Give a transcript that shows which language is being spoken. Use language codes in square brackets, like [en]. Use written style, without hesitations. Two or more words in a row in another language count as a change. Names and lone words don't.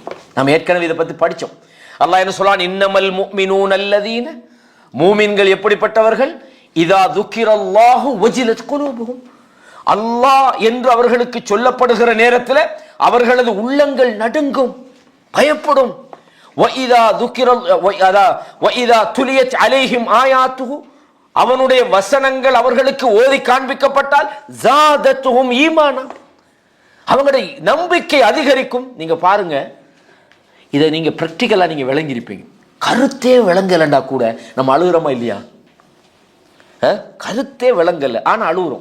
[ta] நாம் ஏற்கனவே இதை பத்தி படிச்சோம். அல்லாஹ் என்ன சொல்றான், [ar] إنما المؤمنون الذين, [ta] மூமின்கள் எப்படிப்பட்டவர்கள், [ar] إذا ذكر الله وجلت قلوبهم, [ta] அல்லாஹ் என்று அவர்களுக்கு சொல்லப்படுகிற நேரத்தில் அவர்களது உள்ளங்கள் நடுங்கும், பயப்படும். [ar] وَإِذَا تُلِيَتْ عَلَيْهِمْ آيَاتُهُ, [ta] அவனுடைய வசனங்கள் அவர்களுக்கு ஓதி காண்பிக்கப்பட்டால் [ar] زادتهم إيمانا, [ta] அவங்களுடைய நம்பிக்கை அதிகரிக்கும். நீங்க பாருங்க, இதை நீங்க பிராக்டிக்கலா நீங்க விளங்கியிருப்பீங்க. கருத்தே விளங்கலண்டா கூட நம்ம அழுகுறோமா இல்லையா? கருத்தே விளங்கல, ஆனா அழுகுறோம்.